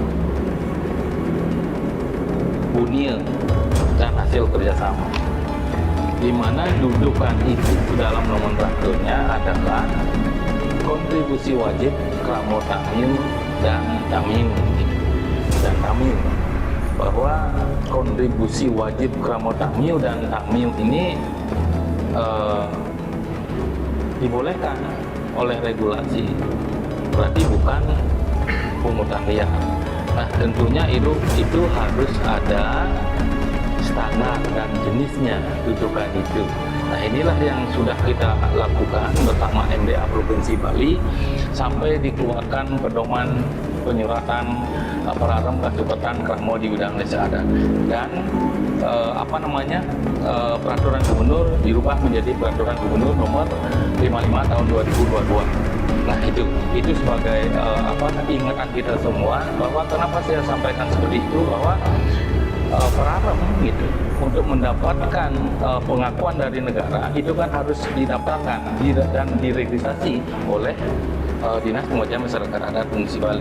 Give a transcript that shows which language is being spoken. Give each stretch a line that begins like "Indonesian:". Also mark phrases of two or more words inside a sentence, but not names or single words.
Indonesian: bunyi dan hasil kerjasama, di mana dudukan itu dalam nomenklaturnya adalah kontribusi wajib, kramo tamim dan tamim, bahwa kontribusi wajib, kramo tamim dan tamim ini dibolehkan oleh regulasi, berarti bukan pungutan liar. Nah, tentunya itu harus ada standar dan jenisnya dudukan itu. Nah, inilah yang sudah kita lakukan bersama MDA Provinsi Bali sampai dikeluarkan pedoman penyuratan Pararem Kasupetan Kramo di bidang desa adat, dan peraturan gubernur dirubah menjadi peraturan gubernur nomor 55 tahun 2022. Nah, itu sebagai ingatan kita semua, bahwa kenapa saya sampaikan seperti itu, bahwa Pararem gitu untuk mendapatkan pengakuan dari negara itu kan harus didaftarkan dan diregistrasi oleh Dinas Penguatsan Masyarakat Adat Provinsi Bali.